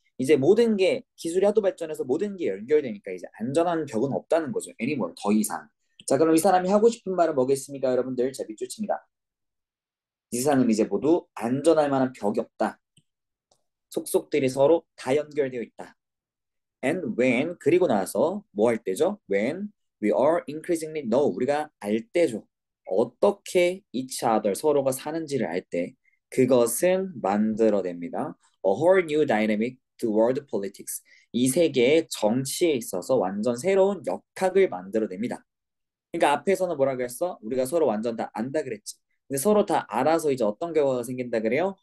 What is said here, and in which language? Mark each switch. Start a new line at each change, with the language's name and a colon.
Korean: 이제 모든 게 기술이 하도 발전해서 모든 게 연결되니까 이제 안전한 벽은 없다는 거죠. anymore 더 이상. 자, 그럼 이 사람이 하고 싶은 말은 뭐겠습니까, 여러분들? 자, 밑줄 칩니다. 이 세상은 이제 모두 안전할 만한 벽이 없다. 속속들이 서로 다 연결되어 있다.
English: And when
Korean: 그리고 나서 뭐 할 때죠?
English: When we are increasingly know
Korean: 우리가 알 때죠. 어떻게
English: each other
Korean: 서로가 사는지를 알 때 그것은 만들어냅니다.
English: A whole new dynamic to world politics.
Korean: 이 세계의 정치에 있어서 완전 새로운 역학을 만들어냅니다. 그러니까 앞에서는 뭐라고 했어? 우리가 서로 완전 다 안다 그랬지. 근데 서로 다 알아서 이제 어떤 결과가 생긴다 그래요?